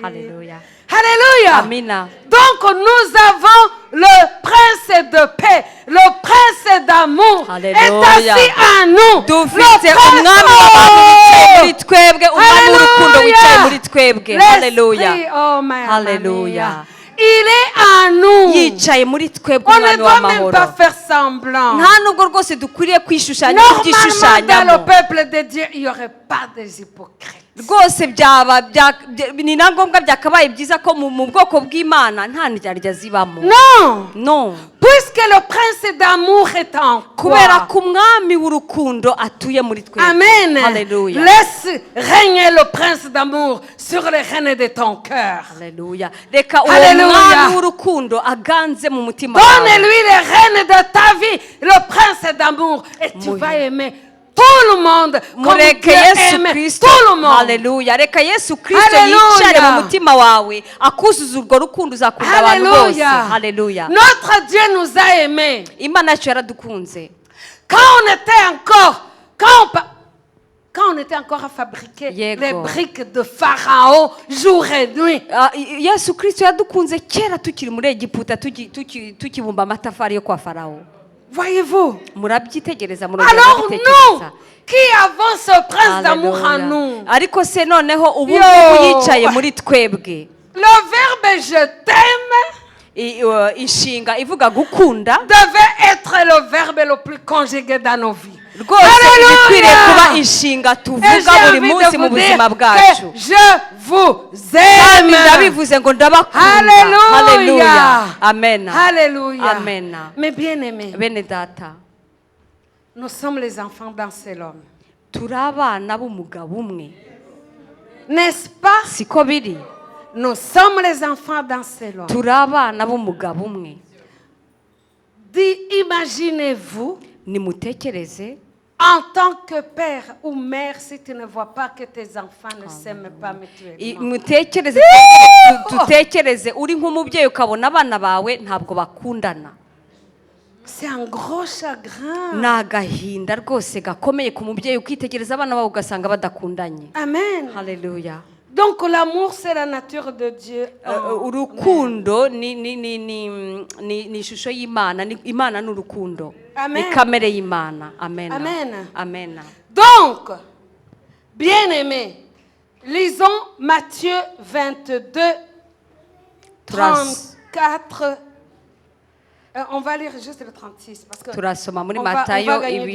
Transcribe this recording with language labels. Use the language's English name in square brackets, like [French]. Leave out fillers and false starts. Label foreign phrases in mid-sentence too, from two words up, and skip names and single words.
[English] Hallelujah. [French] Alléluia. [Kinyarwanda] Amina. [French] Donc nous avons le prince de paix, le prince d'amour est Alléluia. assis en nous. [Kinyarwanda] Dufite umwami w'abantu wicaye muri twebwe, umwami w'urukundo wicaye muri twebwe. [English] Hallelujah. Oh my Hallelujah. [French] Il est en nous. [Kinyarwanda] Yicaye muri twebwe [French] On ne [Kinyarwanda] umwami [French] doit même [Kinyarwanda] w'amahoro. [French] pas faire semblant. [Kinyarwanda] Nta nubwo rwose dukwiriye kwishushanya [French] Normalement, dans le [Kinyarwanda] ibyishushanyamo. [French] peuple de Dieu, il n'y aurait pas des hypocrites. [Kinyarwanda] Rwose ni na ngombwa byakabaye byiza ko mu bwoko bw'Imana nta ndyarya zibamo. [French] Non. [English] No. [French] Puisque le prince d'amour est en [Kinyarwanda] Kubera [French] toi. [Kinyarwanda] ko umwami w'urukundo atuye muri twebwe. [English] Amen. Hallelujah. [French] Laisse régner le prince d'amour sur les rênes de ton cœur. [Kinyarwanda] Hallelujah. Reka uwo [English] Hallelujah. [Kinyarwanda] mwami w'urukundo aganze mu mutima [French] Donne-lui [Kinyarwanda] wawe. [French] les rênes de ta vie, le prince d'amour, et tu vas aimer tout le monde comme [Kinyarwanda] Mureke [French] Dieu [Kinyarwanda] Yesu [French] aime [Kinyarwanda] Kristo. [French] tout le monde. [Kinyarwanda] Hallelujah. Reka Yesu Kristo [English] Hallelujah. [Kinyarwanda] yicare mu mutima wawe akuzuza urwo rukundo uzakunda abantu bose. [French] Alléluia. [English] Hallelujah. [French] Notre Dieu nous a aimés. [Kinyarwanda] Imana yacu yaradukunze. [French] Quand on était encore à fabriquer [Kinyarwanda] Yego. [French] les briques de Pharaon jour et nuit. [Kinyarwanda] Yesu Kristo yadukunze kera tukiri muri Egiputa tukibumba amatafari yo kwa Farawo. [French] Voyez-vous? [Kinyarwanda] Murabyitegereza [French] Alors nous, [Kinyarwanda] murabitekereza. [French] qui avons ce prince d'amour en nous, [Kinyarwanda] Ariko se noneho ubu Yo. ngubu yicaye muri twebwe. [French] le verbe je t'aime [Kinyarwanda] inshinga ivuga gukunda [French] devait être le verbe le plus conjugué dans nos vies. [Kinyarwanda] rwose ibikwiriye kuba inshinga [French] Et [Kinyarwanda] tuvuga [French] j'ai [Kinyarwanda] buri [French] envie [Kinyarwanda] munsi [French] de [Kinyarwanda] mu [French] vous [Kinyarwanda] buzima [French] dire [Kinyarwanda] bwacu [French] que je vous [Kinyarwanda] kandi [French] aime. [Kinyarwanda] ndabivuze ngo ndabakunda [English] Hallelujah. [Kinyarwanda] haleluya amen [French] Alléluia. [English] Amen. [French] Mais bien aimés, [Kinyarwanda] bene data [French] nous sommes les enfants d'un seul homme. [Kinyarwanda] turi abana b'umugabo umwe [French] N'est-ce pas? [Kinyarwanda] siko biri [French] Nous sommes les enfants d'un seul homme. [Kinyarwanda] turi abana b'umugabo umwe [French] Imaginez-vous, [Kinyarwanda] nimutekereze [French] en tant que père ou mère, si tu ne vois pas que tes enfants ne s'aiment pas mutuellement. [Kinyarwanda] mutekereze tutekereze uri nk'umubyeyi ukabona abana bawe ntabwo bakundana [French] C'est un gros chagrin. [Kinyarwanda] ni agahinda rwose gakomeye ku mubyeyi ukitegereza abana bawe ugasanga badakundanye [English] Amen. [Kinyarwanda] haleluya [French] Donc l'amour, c'est la nature de Dieu. [Kinyarwanda] urukundo ni ishusho y'imana imana ni urukundo [English] Amen. [Kinyarwanda] ni kamere y'imana amen [English] Amen. [Kinyarwanda] amen [French] Donc, bien-aimés, lisons Matthieu 22, 34. On va lire juste le 36 parce que [Kinyarwanda] turasoma muri [French] on va [Kinyarwanda] matayo [French] gagner du